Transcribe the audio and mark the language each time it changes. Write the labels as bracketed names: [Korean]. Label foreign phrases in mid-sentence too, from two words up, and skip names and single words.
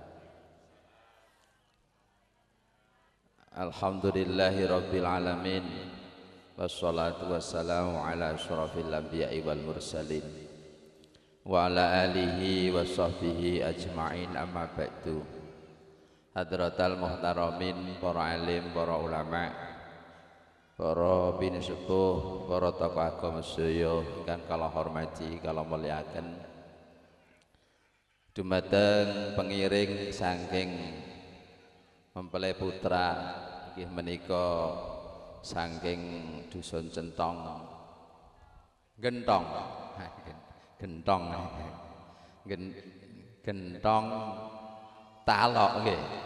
[Arabic] الحمد لله رب العالمين. والصلاة والسلام على أشرف الأنبياء والمرسلين وعلى آله وصحبه أجمعين، أما بعد. حضرات المحترمين, [Javanese] para alim, para ulama, para bini sepuh, para tokoh agama sedaya ingkang kala hormati, kala mulyakaken. Dumateng pengiring saking mempelai putra inggih menika saking dusun Centong Gentong Gentong Talok nggih.